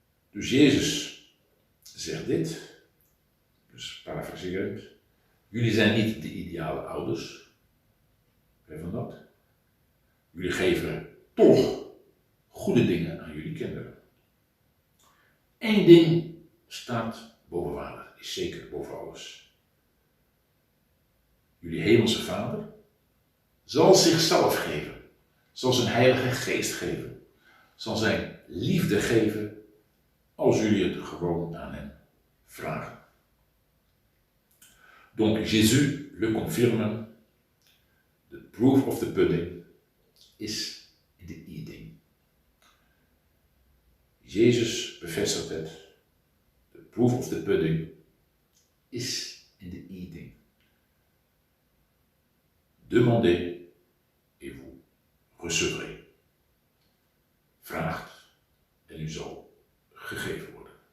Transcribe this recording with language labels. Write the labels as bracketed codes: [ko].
[nl] Dus Jezus zegt dit, dus parafraserend, jullie zijn niet de ideale ouders, van dat. Jullie geven toch goede dingen aan jullie kinderen. Eén ding staat boven water, is zeker boven alles. Jullie hemelse Vader zal zichzelf geven, zal zijn Heilige Geest geven, zal zijn liefde geven als jullie het gewoon aan hem vragen. [fr] Donc Jésus le confirme, [en] the proof of the pudding is in the eating. [nl] Jezus bevestigt het, [en] the proof of the pudding is in the eating. [fr] Demandez et vous recevrez. [nl] Vraagt en u zal gegeven worden.